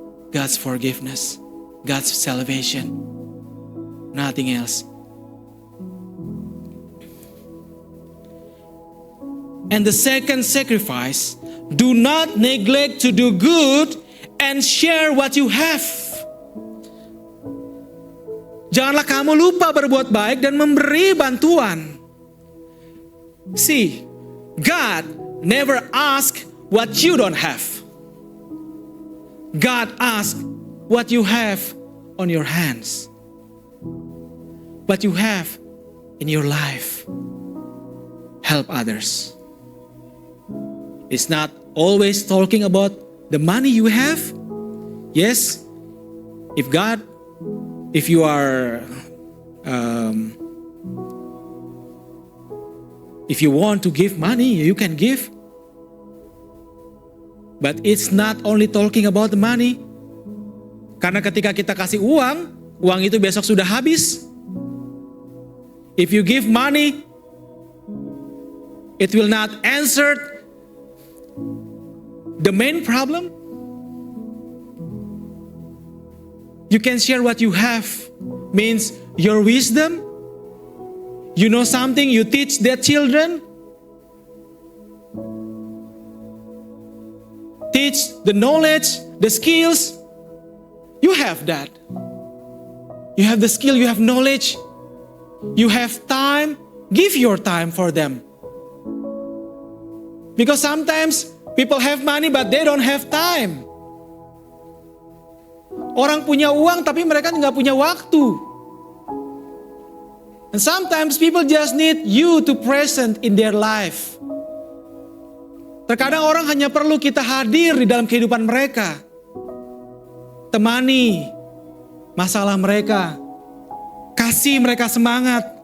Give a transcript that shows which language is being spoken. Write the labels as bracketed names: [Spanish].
[English] God's forgiveness, God's salvation, nothing else. And the second sacrifice, do not neglect to do good and share what you have. [Indonesian] Janganlah kamu lupa berbuat baik dan memberi bantuan. [English] See, God never asks what you don't have. God asks what you have on your hands. what you have in your life. Help others. It's not always talking about the money you have. Yes, if you are, if you want to give money, you can give. But it's not only talking about the money. [Indonesian] Karena ketika kita kasih uang itu besok sudah habis. [English] If you give money, it will not answer the main problem. You can share what you have, means your wisdom. You know something, you teach their children. Teach the knowledge, the skills. You have that. You have the skill, you have knowledge. You have time. Give your time for them. Because sometimes people have money but they don't have time. [Indonesian] Orang punya uang tapi mereka nggak punya waktu. [English] And sometimes people just need you to present in their life. [Indonesian] Terkadang orang hanya perlu kita hadir di dalam kehidupan mereka. Temani masalah mereka. Kasih mereka semangat.